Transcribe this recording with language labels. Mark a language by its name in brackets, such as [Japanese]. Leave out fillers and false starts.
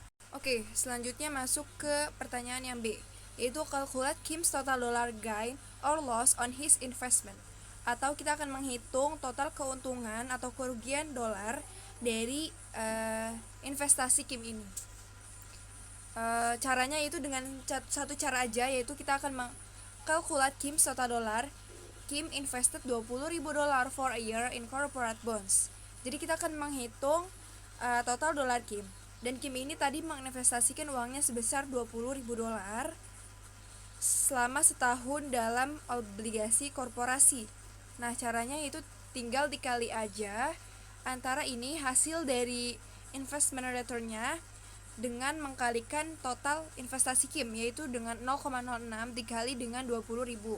[Indonesian] Oke, selanjutnya masuk ke pertanyaan yang B, yaitu [English] calculate Kim's total dollar gain or loss on his investment. [Indonesian] Atau kita akan menghitung total keuntungan atau kerugian dolar dari investasi Kim ini. Caranya itu dengan satu cara aja, yaitu kita akan mengkalkulat [English] Kim's total dollar. Kim invested $20.000 for a year in corporate bonds. [Indonesian] Jadi kita akan menghitung total dolar Kim. Dan Kim ini tadi menginvestasikan uangnya sebesar $20.000 selama setahun dalam obligasi korporasi. Nah, caranya itu tinggal dikali aja antara ini hasil dari investment return-nya dengan mengkalikan total investasi Kim, yaitu dengan 0,06 dikali dengan 20.000.